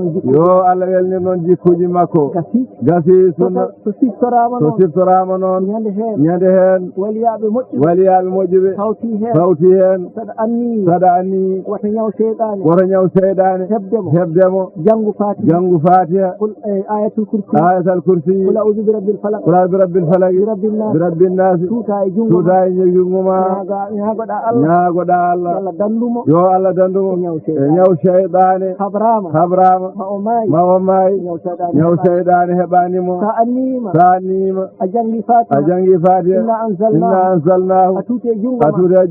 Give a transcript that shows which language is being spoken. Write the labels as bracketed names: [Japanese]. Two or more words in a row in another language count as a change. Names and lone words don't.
[Fula] noon jikkuji makko gasi sunna so siftorama noon ñande hen waliyaɓe moƴƴuɓe hawti hen saɗa anni wata ñaw seyɗane hebdemo janggu fatiha ayatul kursi [Arabic] قل أعوذ برب الفلق برب الناس [Fula] tuta e jungo ma ñaagoɗa Allah yo Allah dandumo e ñaw seyɗane habrama ma o maayi ñaw seyɗane heɓanimo sa annima a jangi fatiha [Arabic] إنا أنزلناه [Fula] a tuute e